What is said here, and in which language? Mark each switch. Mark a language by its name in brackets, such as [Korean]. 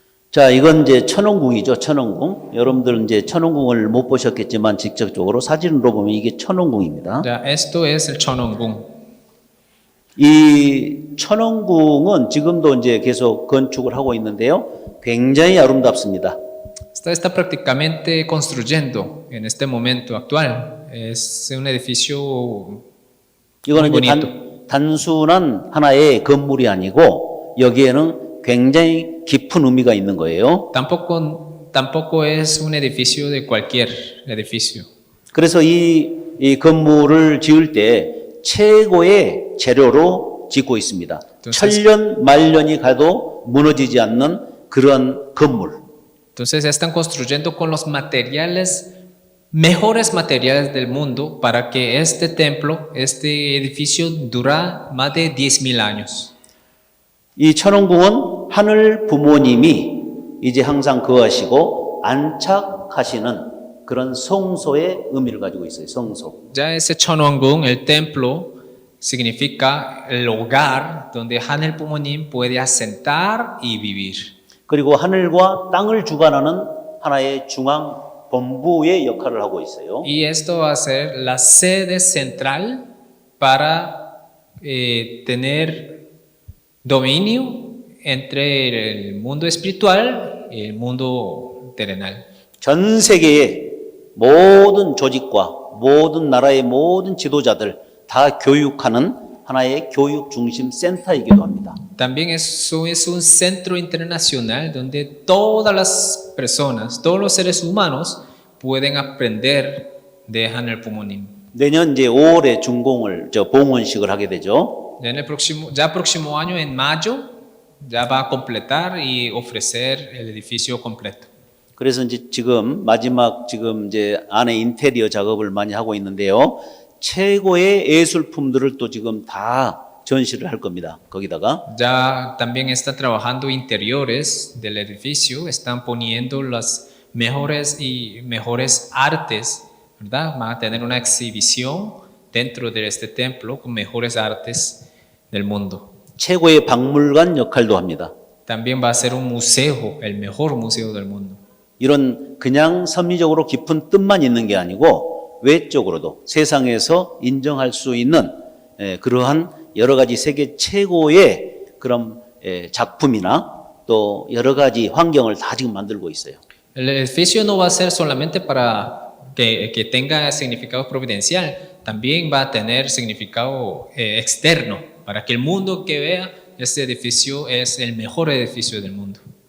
[Korean] 자, 이건 이제 천원궁이죠, 천원궁. 여러분들 이제 천원궁을 못 보셨겠지만 직접적으로 사진으로 보면 이게 천원궁입니다. [Spanish] Ya, esto es el Chonongung. [Korean] 이 천원궁은 지금도 이제 계속 건축을 하고 있는데요. 굉장히 아름답습니다. [Spanish] Está prácticamente construyendo en este momento actual. Es un edificio [Korean] 이거는 [Spanish] muy [Korean] 이제 [Spanish] bonito. [Korean] 단순한 하나의 건물이 아니고 여기에는 굉장히 깊은 의미가 있는 거예요. [Spanish] Tampoco es un edificio de cualquier edificio. [Korean] 그래서 이 건물을 지을 때 최고의 재료로 짓고 있습니다. 천년 만년이 가도 무너지지 않는 그런 건물. [Spanish] Entonces están construyendo con los materiales, mejores materiales del mundo para que este templo, este edificio dura más de 10,000 años. [Korean] 이 천원궁은 하늘 부모님이 이제 항상 거하시고 안착하시는 그런 성소의 의미를 가지고 있어요. 성소. [Spanish] Ya ese Chonongung, el templo, significa el hogar donde Hanel Bumonim puede asentar y vivir. [Korean] 그리고 하늘과 땅을 주관하는 하나의 중앙 본부의 역할을 하고 있어요. [Spanish] Y esto va a ser la sede central para tener dominio entre el mundo espiritual y el mundo terrenal. [Korean] 전 세계의 모든 조직과 모든 나라의 모든 지도자들 다 교육하는 하나의 교육 중심 센터이기도 합니다. [Spanish] También eso es un centro internacional donde todas las personas, todos los seres humanos pueden aprender de Hanel Bumonim. [Korean] 내년 이제 5월에 준공을 봉헌식을 하게 되죠. [Spanish] Ya próximo año, en mayo, ya va a completar y ofrecer el edificio completo. [Korean] 그래서 이제 지금 마지막 이제 안에 인테리어 작업을 많이 하고 있는데요. 최고의 예술품들을 또 지금 다 전시를 할 겁니다. 거기다가 [Spanish] Ya también está trabajando interiores del edificio, están poniendo las mejores artes, ¿verdad? Van a tener una exhibición dentro de este templo con mejores artes del mundo. [Korean] 최고의 박물관 역할도 합니다. [Spanish] También va a ser un museo, el mejor museo del mundo. [Korean] 이런 그냥 섭리적으로 깊은 뜻만 있는 게 아니고 외적으로도 세상에서 인정할 수 있는 그러한 여러 가지 세계 최고의 그런 작품이나 또 여러 가지 환경을 다 지금 만들고 있어요. [Spanish] El edificio no va a ser solamente para que tenga significado providencial, también va a tener significado externo, para que el mundo que vea este edificio es el mejor edificio del mundo.